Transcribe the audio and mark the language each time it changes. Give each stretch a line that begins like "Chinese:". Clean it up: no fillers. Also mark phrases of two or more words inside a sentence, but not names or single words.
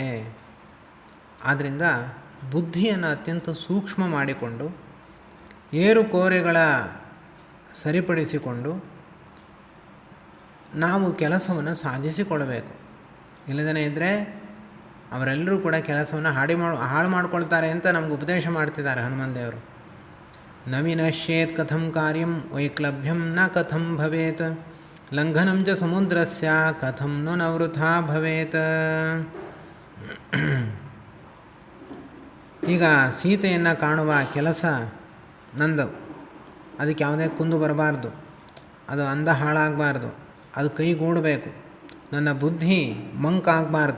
Kannada: ಆದ್ದರಿಂದ ಬುದ್ಧಿಯನ್ನು ಅತ್ಯಂತ ಸೂಕ್ಷ್ಮ ಮಾಡಿಕೊಂಡು ಏರುಕೋರೆಗಳ ಸರಿಪಡಿಸಿಕೊಂಡು ನಾವು ಕೆಲಸವನ್ನು ಸಾಧಿಸಿಕೊಳ್ಳಬೇಕು. ಇಲ್ಲದೇ ಇದ್ದರೆ ಅವರೆಲ್ಲರೂ ಕೂಡ ಕೆಲಸವನ್ನು ಹಾಳು ಮಾಡಿಕೊಳ್ತಾರೆ ಅಂತ ನಮ್ಗೆ ಉಪದೇಶ ಮಾಡ್ತಿದ್ದಾರೆ ಹನುಮಂತ ದೇವರು.
Sanskrit: ನ ವಿನಶ್ಯೇತ್ ಕಥಂ ಕಾರ್ಯಂ ವೈಕ್ಲಭ್ಯಂ ನ ಕಥಂ ಭವೇತ್ ಲಂಘನಂ ಚ ಸಮುದ್ರಸ್ಯ ಕಥಂ ನ ವೃಥಾ ಭವೇತ್.
Kannada: ಈಗ ಸೀತೆಯನ್ನು ಕಾಣುವ ಕೆಲಸ ನಂದು, ಅದಕ್ಕೆ ಯಾವುದೇ ಕುಂದು ಬರಬಾರ್ದು, ಅದು ಅಂದ ಹಾಳಾಗಬಾರ್ದು, ಅದು ಕೈಗೂಡಬೇಕು. ನನ್ನ ಬುದ್ಧಿ ಮಂಕಾಗಬಾರ್ದು.